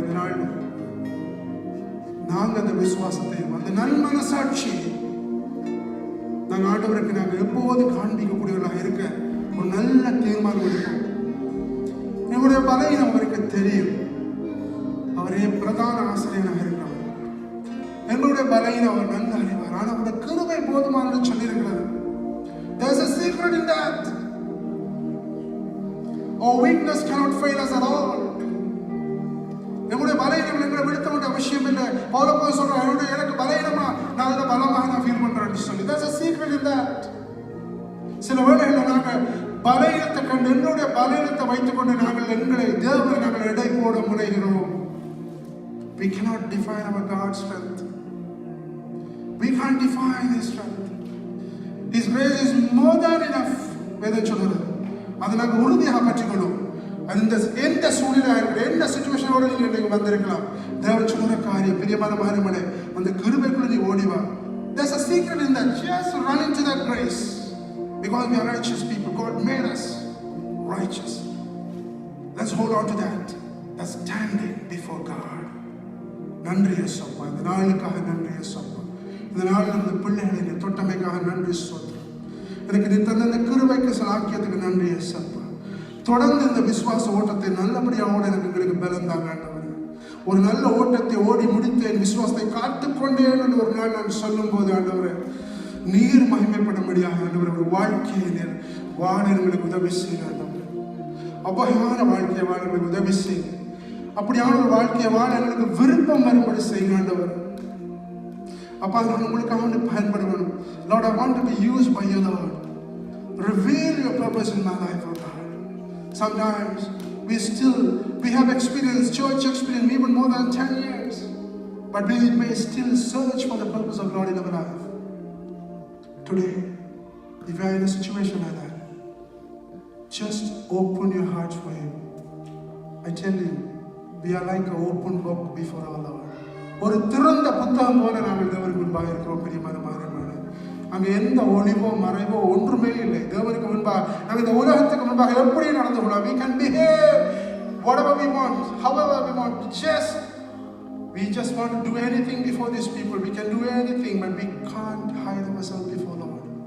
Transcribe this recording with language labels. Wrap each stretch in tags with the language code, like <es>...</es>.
<ta>இதனால் நாங்கள் அந்த விசுவாசத்தையும் அந்த நன்மனசாட்சி நாங்கள் ஆண்டவருக்கு நாங்கள் எப்போதும் காண்பிக்கக்கூடியவர்களாக இருக்க ஒரு நல்ல தீர்மானம் எடுப்போம். எங்களுடைய பலவீனம் அவருக்கு தெரியும். அவரே பிரதான ஆசிரியராக இருக்கிறார். எங்களுடைய பலவீனம் அவர் நன்கு அறிவார். ஆனால் அவருடைய கிருபை போதுமானது சொல்லியிருக்கிறது.</ta> <en>There's a secret in that. Our weakness cannot fail us at all.</en> <ta>எங்களுடைய பலவீனம் எங்களை விடுத்த வேண்டிய அவசியம் இல்லை. பவுல் போய் சொல்றார், எனக்கு பலவீனமா நான் அதில் பலமாக நான் ஃபீல் பண்றேன்னு சொல்லி.</ta> <en>There's a secret in that.</en> <ta>சில வேளைகளில் நாங்கள் பலவீனத்தை கண்டு என்னுடைய பலவீனத்தை வைத்துக் கொண்டு நாங்கள் எங்களை தேவனை நாங்கள் எடை போட முனைகிறோம்.</ta> <en>We cannot define our God's strength. We can't define His strength. His grace is more than enough.</en> <ta>வேதம் சொல்கிறது. அதை நாங்கள் உறுதியாக பற்றிக்கொள்ளும். அந்த எந்த சூழ்நிலை எந்த சிச்சுவேஷனோட நீங்க வந்திருக்கலாம். தேவன் சொல்ற காரியம் பிரியமான மகனே, அந்த கிருபைக்குள்ள நீ ஓடிவா. There's a secret in that.</ta> <en>Just run into that grace. Because we are righteous people. God made us righteous. Let's hold on to that. That's standing before God.</en> <ta>நன்றி இயேசுப்பா. இந்த நாளுக்காக நன்றி இயேசுப்பா. இந்த நாளில் அந்த பிள்ளைகளை தொட்டமைக்காக நன்றி சொல்றேன். எனக்கு நீ தந்த இந்த கிருபைக்கு சலாக்கியத்துக்கு நன்றி இயேசுப்பா. தொடர்ந்து இந்த விசுவாச ஓட்டத்தை நல்லபடியாக ஓட எங்களுக்கு பலம் தாங்க ஆண்டவரே. ஒரு நல்ல ஓட்டத்தை ஓடி முடித்தேன், விசுவாசத்தை காத்துக்கொண்டேன் என்று ஒரு நாள் நான் சொல்லும் போது ஆண்டவரே, நீர் மகிமைப்படும்படியாக ஆண்டவரே ஒரு வாழ்க்கையை நீர் வாழ எங்களுக்கு உதவி செய்ய ஆண்டவரே. அபகமான வாழ்க்கையை வாழ எங்களுக்கு உதவி செய்ய. அப்படியான ஒரு வாழ்க்கையை வாழ எங்களுக்கு விருப்பம் வரும்படி செய்ய ஆண்டவரே. அப்பா, நான் உங்களுக்காக பயன்பட வேணும்.</ta> <en>Lord, I want to be used by you, Lord. Reveal your purpose in my life, oh God. Sometimes we have experienced church experience even more than 10 years, but we may still search for the purpose of God in our life. Today, if you are in a situation like that, just open your hearts for Him. I tell you, we are like an open book before our Lord.</en> <ta>ஒரு திறந்த புத்தகம் போல நாங்கள் தேவனுக்கு முன்பாக இருக்கிறோம் பிரியமான மகனே. அங்கே எந்த ஒளிவோ மறைவோ ஒன்றுமே இல்லை. தேவனுக்கு முன்பாக நாங்கள் இந்த உலகத்துக்கு முன்பாக எப்படி நடந்து கொள்ளலாம்.</ta> <en>We can behave whatever we want, however we want. We just want to do anything before these people. We can do anything, but we can't hide ourselves before Lord.</en>